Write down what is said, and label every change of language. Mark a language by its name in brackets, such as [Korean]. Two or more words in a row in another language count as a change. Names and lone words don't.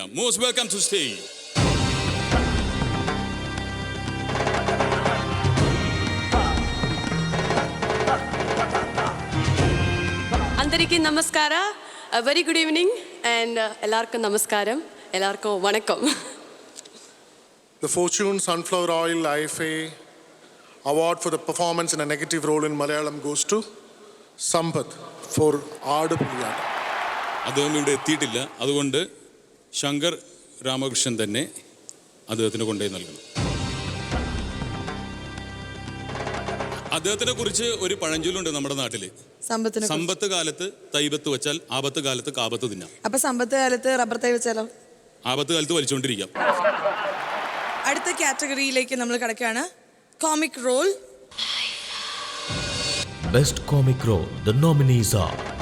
[English] most welcome to stage. [Telugu] అందరికీ నమస్కార. [English] very good evening and [Malayalam] എല്ലാവർക്കും നമസ്കാരം, എല്ലാവർക്കും വണക്കം. [English] The Fortune Sunflower Oil IFA Award for the performance in a negative role in Malayalam goes to Sampath for ആടുപുലിയാട്ടം. [Malayalam] അദ്ദേഹം ഇവിടെ എത്തിയിട്ടില്ല, അതുകൊണ്ട് ശങ്കർ രാമകൃഷ്ണൻ തന്നെ അദ്ദേഹത്തിന് കൊണ്ടുപോയി നൽകണം. അദ്ദേഹത്തിനെ കുറിച്ച് ഒരു പഴഞ്ചൊല്ലുണ്ട് നമ്മുടെ നാട്ടില്. സമ്പത്ത് കാലത്ത് തൈബത്ത് വെച്ചാൽ ആപത്ത് കാലത്ത് കാപത്ത് തിന്നാം. അപ്പൊ സമ്പത്ത് കാലത്ത് റബ്ബർ തൈ വെച്ചാലോ? ആപത്ത് കാലത്ത് വലിച്ചുകൊണ്ടിരിക്കാം. അടുത്ത കാറ്റഗറിയിലേക്ക് നമ്മൾ കടക്കുകയാണ്. [English] comic role. Best comic role. The nominees are